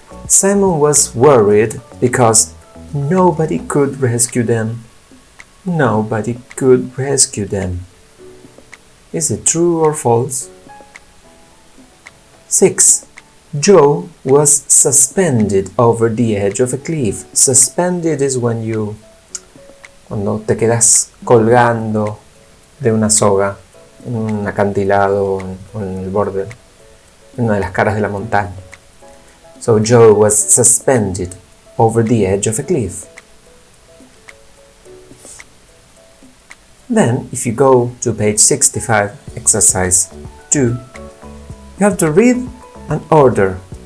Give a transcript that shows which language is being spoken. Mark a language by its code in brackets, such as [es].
[en] Simon was worried because nobody could rescue them. Nobody could rescue them. Is it true or false? 6. Joe was suspended over the edge of a cliff. [es] Suspended is cuando te quedas colgando de una soga en un acantilado o en el borde, en una de las caras de la montaña. [en] So Joe was suspended over the edge of a cliff. Then, if you go to page 65, exercise 2, you have to read and order.